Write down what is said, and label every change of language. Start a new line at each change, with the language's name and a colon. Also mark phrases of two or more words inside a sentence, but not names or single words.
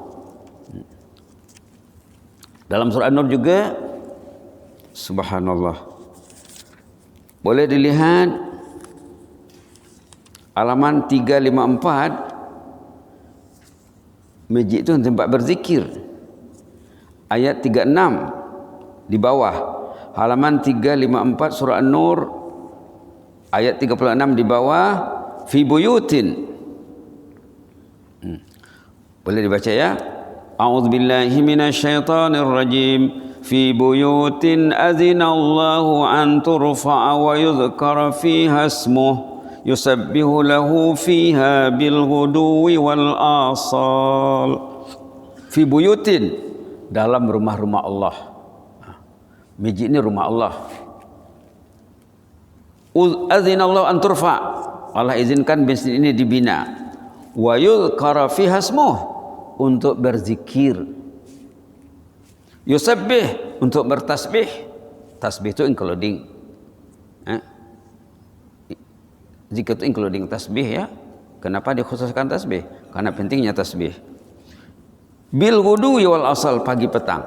Malay: Dalam surah An-Nur juga, subhanallah, boleh dilihat halaman 354, masjid itu tempat berzikir. Ayat 36 di bawah, halaman 354 surah An-Nur ayat 36 di bawah,
Arabic: في بيوت.
Malay: Boleh dibaca ya.
Arabic: أعوذ بالله من الشيطان الرجيم. في بيوت أذن الله أن ترفع ويذكر فيها اسمه يسبح له فيها بالغدو والآصال. في بيوت,
Malay: dalam rumah-rumah Allah. Masjid ini rumah Allah.
Arabic: أذن الله أن ترفع',
Malay: Allah izinkan masjid ini dibina.
Arabic: ويذكر فيها اسمه,
Malay: untuk berzikir. Yusabbih, untuk bertasbih. Tasbih itu including zikir itu including tasbih ya. Kenapa dikhususkan tasbih? Karena pentingnya tasbih.
Arabic: بالغدو والآصال,
Malay: pagi petang.